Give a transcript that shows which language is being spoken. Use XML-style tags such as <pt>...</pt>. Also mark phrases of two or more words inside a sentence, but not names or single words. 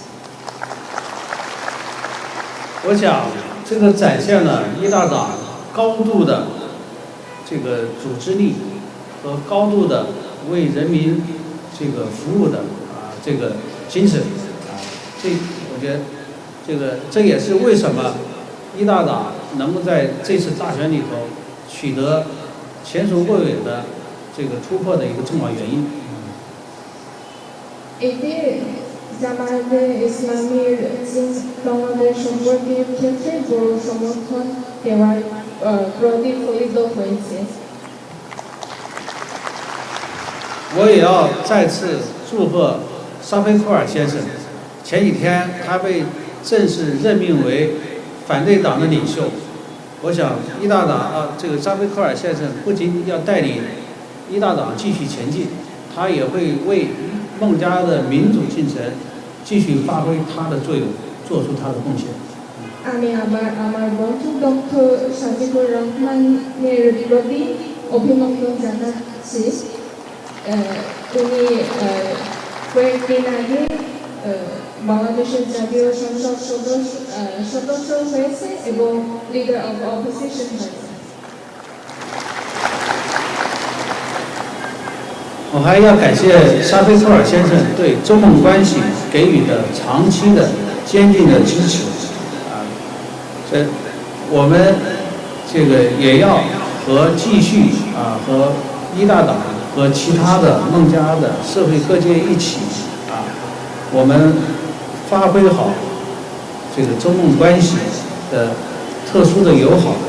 <zh>我想，这个展现了伊大党高度的这个组织力和高度的为人民这个服务的这个精神我觉得这也是为什么伊大党能够在这次大选里头取得前所未有的这个突破的一个重要原因。</zh> <bn>জামায়াতে ইসলামীর বাংলাদেশ সম্পর্কের ক্ষেত্রে বড় সমর্থন দেওয়ার প্রতিফলিত হয়েছে।</bn> <zh>我也要再次祝贺沙菲库尔先生，前几天他被正式任命为反对党的领袖。我想伊大党这个沙菲库尔先生不仅要带领伊大党继续前进，他也会为孟加的民主进程继续发挥他的作用，做出他的贡献。</zh> <bn>আমি আবার আমার বন্ধু ডক্টর শফিকুর রহমানের প্রতি অভিনন্দন জানাচ্ছি। উনি কয়েকদিন আগে বাংলাদেশের জাতীয় সংসদ সদস্য হয়েছে এবং</bn> <en>Leader of Opposition</en> <bn>হয়েছে。</bn> <zh>我还要感谢沙菲托尔先生对中孟关系给予的长期的坚定的支持。我们这个也要继续和一大党和其他的孟加的社会各界一起我们发挥好这个中孟关系的特殊的友好。</zh>